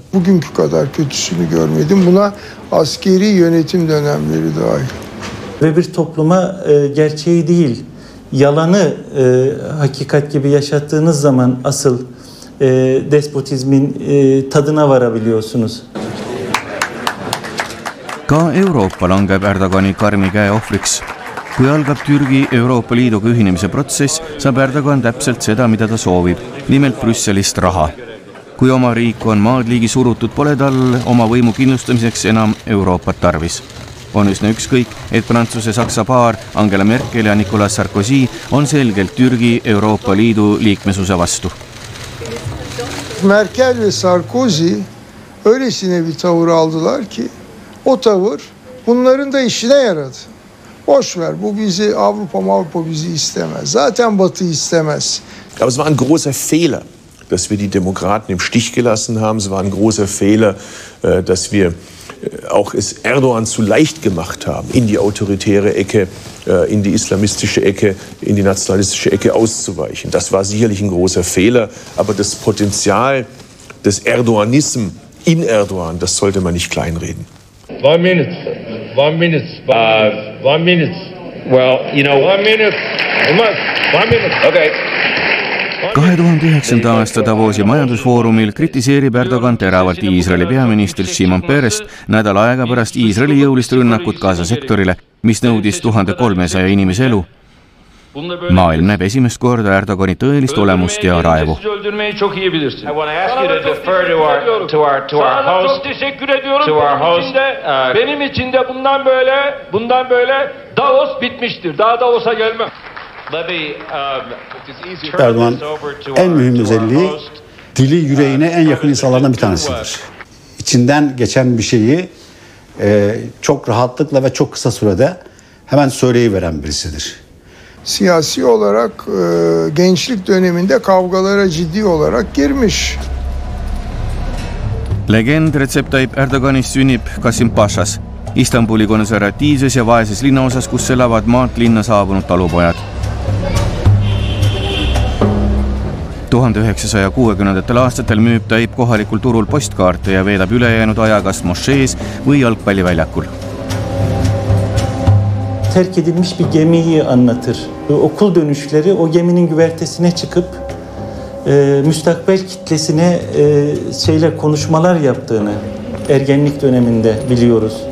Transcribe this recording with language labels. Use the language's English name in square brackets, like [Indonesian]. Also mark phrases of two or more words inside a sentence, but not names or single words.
[Turkish] Bugünkü kadar kötüsünü görmedim. Buna askeri yönetim dönemleri dahil. Ve bir topluma gerçeği değil, yalanı hakikat gibi yaşattığınız zaman asıl despotizmin tadına varabiliyorsunuz. [Estonian] Ka Euroopa langeb Erdogani karmi käe ohvriks. Kui algab Türgi Euroopa Liiduga ühinemise protsess, saab Erdogan täpselt seda, mida ta soovib, nimelt Brüsselist raha. Kui oma riik on maad liigi surutud, pole tal oma võimu kindlustamiseks enam Euroopat tarvis. on üsna ükskõik, et Prantsuse-Saksa paar Angela Merkel ja Nicolas Sarkozy on selgelt Türgi Euroopa Liidu liikmesuse vastu. [Turkish] Merkel ve Sarkozy öylesine bir tavır aldılar ki o tavır bunların da işine yaradı. Boş ver, bu bizi Avrupa bizi istemez. Zaten Batı istemez. [German] Aber es war ein großer Fehler, dass wir die Demokraten im Stich gelassen haben. Es war ein großer Fehler, dass wir auch es Erdogan zu leicht gemacht haben, in die autoritäre Ecke, in die islamistische Ecke, in die nationalistische Ecke auszuweichen. Das war sicherlich ein großer Fehler, aber das Potenzial des Erdoganism in Erdogan, das sollte man nicht kleinreden. [English] 1 minute. 1 minute. 1 minute. Well, you know... 1 minute. 1 minute. Okay. [Estonian] 2009. aasta Davosi majandusfoorumil kritiseerib Erdogan teravalt Iisraeli peaministrit Shimon Perest nädal aega pärast Iisraeli jõulist rünnakut Gaza sektorile, mis nõudis 1300 inimese elu. Maailm näeb esimest korda Erdogani tõelist olemust ja raevu. [Turkish] Erdoğan en mühim özelliği dili yüreğine en yakın insanlardan bir tanesidir. İçinden geçen bir şeyi çok rahatlıkla ve çok kısa sürede hemen söyleyiveren birisidir. Siyasi olarak gençlik döneminde kavgalara ciddi olarak girmiş. [Estonian] Legend Recep Tayyip Erdoganist sünnib Kasim Pašas, Istanbuli konservatiivses ja vaeses linnaosas, kus elavad maalt linna saabunud talupojad. 1960. aastatel müüb Tayyip kohalikul turul postkaarte ja veedab ülejäänud aja kas mošees või jalgpalliväljakul. [Turkish] Terk edilmiş bir gemiyi anlatır. Okul dönüşleri o geminin güvertesine çıkıp müstakbel kitlesine konuşmalar yaptığını ergenlik döneminde biliyoruz.